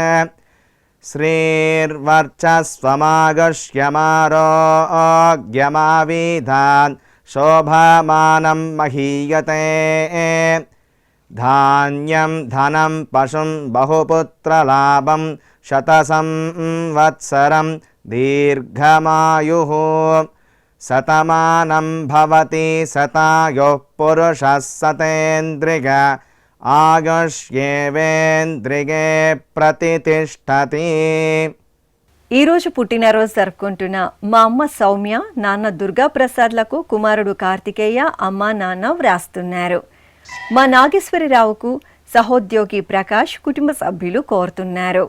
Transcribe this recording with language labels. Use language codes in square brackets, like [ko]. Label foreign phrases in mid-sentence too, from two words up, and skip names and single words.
[sa] श्रीर्वर्चस्वमागश्यमारोग्यमाविधान् शोभमानं महीयते धान्यं धनं पशुं बहुपुत्रलाभं शतसंवत्सरं दीर्घमायुः शतमानं भवति शतायुः पुरुषः शतेन्द्रिय ఆయుష్యేవేంద్రియే ప్రతితిష్టతి. [te] ఈరోజు పుట్టినరోజు జరుపుకుంటున్న మా అమ్మ సౌమ్య, నాన్న దుర్గా ప్రసాద్లకు కుమారుడు కార్తికేయ, అమ్మ నాన్న వ్రాస్తున్నారు. మా నాగేశ్వరరావుకు సహోద్యోగి ప్రకాష్ కుటుంబ సభ్యులు కోరుతున్నారు.